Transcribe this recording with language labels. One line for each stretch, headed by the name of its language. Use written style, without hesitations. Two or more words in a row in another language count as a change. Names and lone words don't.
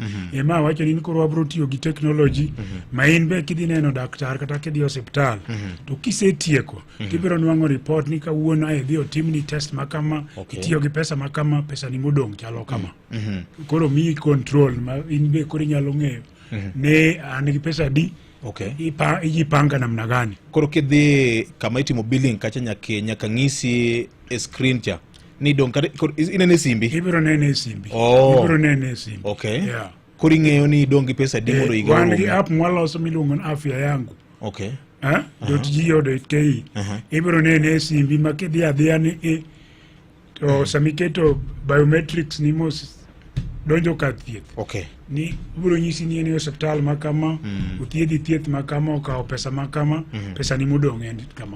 Luo (Kenya and Tanzania): Ema wacho ni koro wabro tiyo gi technology ma in be kidhi neno daktar kata kidhi hospital to kisetieko tibiro nwang'o report ni kawuono idhi otimni test makama itiyo gi pesa makama, pesa ni modong' chalo kama. Koro mi control ma in be koro nyalo ng'eyo ne an gi pesa di ijipanga namna gani. Koro kidhi kama itimo billing kacha nyaka ng'isi e screen cha ni dong kare inene simbi. Ibiro nene simbi. Ibiro nene simbi.
English: Okay. Yeah.
Luo (Kenya and Tanzania): Kuri ng'eyo ni dongi pesa di mondo igao. Wan gi app mwaloso miluongo ni afya yangu.
English: Okay. .go.ke.
Luo (Kenya and Tanzania): Ibiro nene simbi ma kidhi adhiya ni to samiketo biometrics ni mos donjo ka thieth.
English: Okay.
Luo (Kenya and Tanzania): Ni ibiro nyisi ni ene hospital makama, uthiedhi thieth makama, okawo pesa makama, pesa ni modong' endi kama.